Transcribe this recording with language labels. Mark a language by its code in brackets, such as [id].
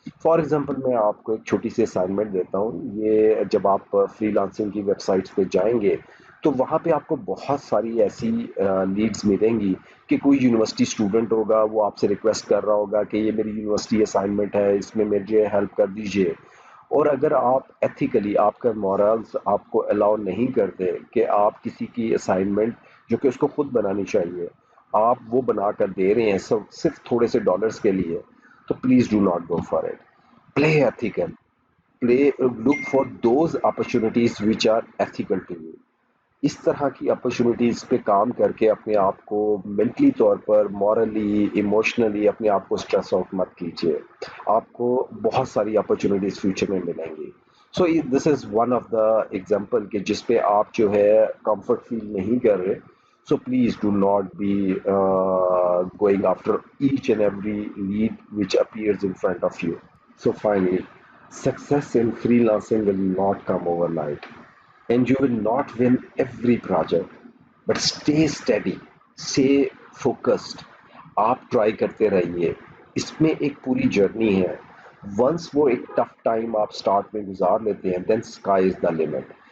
[ur] For example میں آپ کو ایک چھوٹی سی اسائنمنٹ دیتا ہوں. یہ جب آپ فری لانسنگ کی ویب سائٹس پہ جائیں گے تو وہاں پہ آپ کو بہت ساری ایسی لیڈز ملیں گی کہ کوئی یونیورسٹی اسٹوڈنٹ ہوگا وہ آپ سے ریکویسٹ کر رہا ہوگا کہ یہ میری یونیورسٹی اسائنمنٹ ہے اس میں مجھے ہیلپ کر دیجیے. اور اگر آپ ایتھیکلی آپ کا مورالز آپ کو الاؤ نہیں کرتے کہ آپ کسی کی اسائنمنٹ جو کہ اس کو خود بنانی چاہیے آپ وہ بنا کر دے رہے ہیں صرف تھوڑے سے ڈالرز کے لیے تو [en] Please do not go for it. Play ethical. Play look for those opportunities which are ethical to you. [ur] اس طرح کی اپرچونیٹیز پہ کام کر کے اپنے آپ کو مینٹلی طور پر مورلی ایموشنلی اپنے آپ کو اسٹریس آؤٹ مت کیجیے. آپ کو بہت ساری اپرچونیٹیز فیوچر میں ملیں گی. [en] so this is one of the example [ur] کہ جس پہ آپ جو ہے کمفرٹ فیل نہیں کر رہے. [en] So please do not be going after each and every lead which appears in front of you. So finally, success in freelancing will not come overnight, and you will not win every project. But stay steady, stay focused. [ur] آپ try کرتے رہیے. اس میں ایک پوری journey ہے. Once وہ ایک tough time آپ اسٹارٹ میں گزار لیتے ہیں [en] Then sky is the limit.